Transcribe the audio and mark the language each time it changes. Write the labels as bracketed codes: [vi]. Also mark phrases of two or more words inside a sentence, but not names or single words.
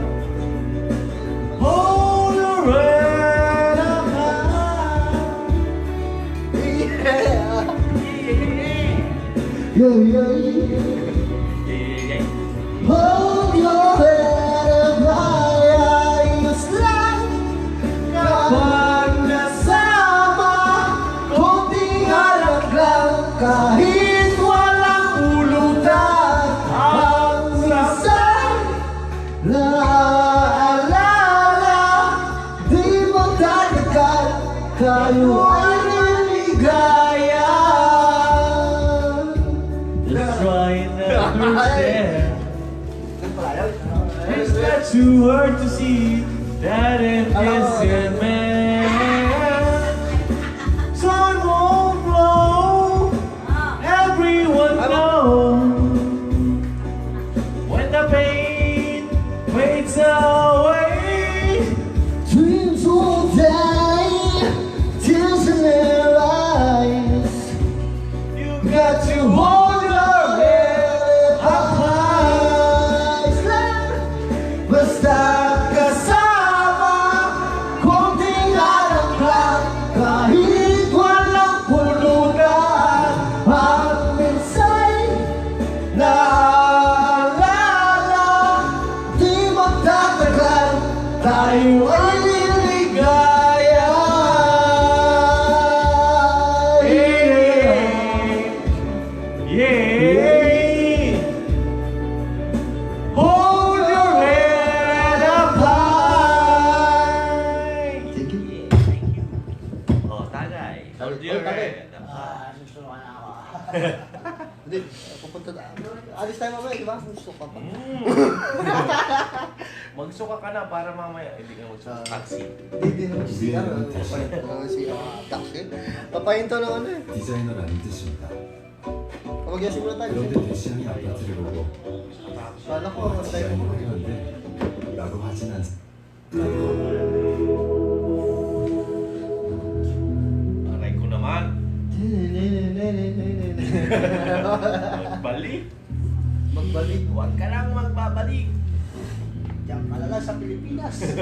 [en] Hold your head up high. Yeah, yeah. Hold your head up high, [tl] ayos lang kapag nasama. Konting alak lang kahit walang ulutan. Ang minsan naaalala, di magtatagal, tayo ay niligaya. [en] Just try and understand. It's not too hard to see that I'm just a man. Time won't flow, everyone knows. When the pain fades away, Dreams won't die, tears in their eyes. you got to hold your head up high. [tl] Basta kasama, konting alak lang kahit walang pulutan. Ang minsan naaalala, di magtatagal, tayo ay liligaya. [en] Yeah. Hold your head up high. Thank you. Oh, tagay. Hold your head up high. [tl] Susuka na ako. Hindi, pupunta na. Alis tayo mamaya, di ba? Gusto ka pa. Magsuka ka na para mamaya. Hindi ka magsuka. Taxi. Hindi naman siya. Papahinto naman siya. Taxi. Papahinto naman eh. [ko] 디자이너라는 뜻입니다. [tl] Pag-yasin muna tayo. [ko] 그런데 대시양이 아파트를 보고 [tl] Kala ko, tayo [ko] 디자인을 [tl] mo. [ko] 하려는데 라고 하진 않습니다. [tl] Aray ko naman. Magbalik. Magbalik. Huwag ka lang magbabalik. Diyan ka na lang sa Pilipinas.